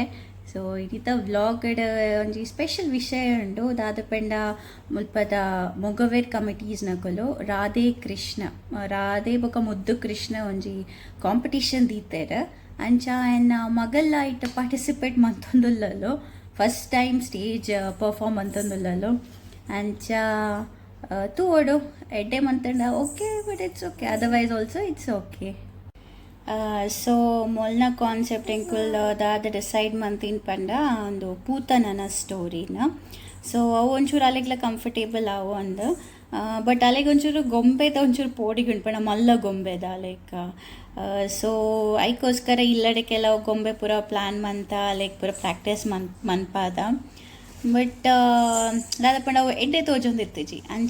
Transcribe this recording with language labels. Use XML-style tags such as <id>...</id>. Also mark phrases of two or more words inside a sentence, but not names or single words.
<tcy>ಸೊ ಇದೀತ ವ್ಲಾಗಡ್ ಒಂಜಿ ಸ್ಪೆಷಲ್ ವಿಷಯ ಉಂಡು ದಾದ ಪಂಡ ಮುಲ್ಪದ ಮೊಗವೇರ್ ಕಮಿಟೀಸ್ ನಕಲು ರಾಧೆ ಬೊಕ ಮುದ್ದು ಕೃಷ್ಣ ಒಂಜಿ ಕಾಂಪಿಟಿಷನ್ ದೀತೆರ್ ಅಂಚ ಎನ್ನ ಮಗಲ್ಲ ಇಟ್ಟು ಪಾರ್ಟಿಸಿಪೇಟ್ ಮಂತೊಂದುಲ್ಲಲು</tcy> <en>first time stage perform</en> <tcy>ಅಂತಂದುಲ್ಲಲು ಅಂಚ ತೂವಡು ಎಡ್ಡೆ ಮಂತಂಡ</tcy> <en>okay but it's okay otherwise also it's okay.</en> <tcy>ಸೊ ಮೊಲ್ನ ಕಾನ್ಸೆಪ್ಟ್ ಎಂಕುಲ್ ದಾದ ಡಿಸೈಡ್ ಮಂತಿನ ಪಂಡ ಒಂದು ಪೂತನನ ಸ್ಟೋರಿನ. ಸೊ ಅವು ಒಂಚೂರು ಅಲೆಗ್ಲ ಕಂಫರ್ಟೇಬಲ್ ಅವು ಅಂದು ಬಟ್ ಅಲೆಗೆ ಒಂಚೂರು ಗೊಂಬೆದ ಒಂಚೂರು ಪೋಡಿಗೆ ಉಂಟು ಪಂಡ ಮಲ್ಲ ಗೊಂಬೆದ</tcy> <en>like so</en> <tcy>ಐಕೋಸ್ಕರ ಇಲ್ಲಡೆ ಕೆಲವು ಗೊಂಬೆ ಪೂರ ಪ್ಲ್ಯಾನ್ ಮಂತ ಲೈಕ್ ಪೂರ ಪ್ರಾಕ್ಟೀಸ್ ಮನ್ಪಾದ ಬಟ್ ದಾದ ಪಂಡ ಅವು ಎಡ್ಡೆ ತೋಜೊಂದಿರ್ತಿಜಿ ಅಂಚ.</tcy>